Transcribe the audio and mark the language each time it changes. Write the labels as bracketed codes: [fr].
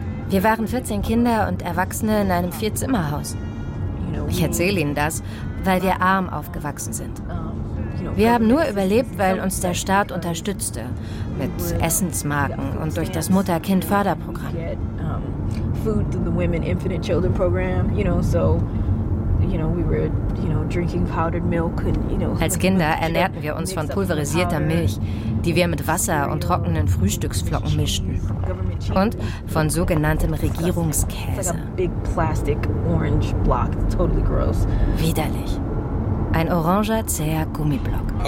[de] Wir waren 14 Kinder und Erwachsene in einem 4-Zimmer-Haus. Ich erzähle Ihnen das, weil wir arm aufgewachsen sind. Wir haben nur überlebt, weil uns der Staat unterstützte mit Essensmarken und durch das Mutter-Kind-Förderprogramm. [en] Food through the Women Infinite Children Program, you know, so, you know, we were, you know, drinking powdered milk and, you know. [de] Als Kinder ernährten wir uns von pulverisierter Milch, die wir mit Wasser und trockenen Frühstücksflocken mischten. Und von sogenanntem Regierungskäse. [en] Big plastic orange block, totally gross. [de] Widerlich. Ein oranger, zäher Gummiblock.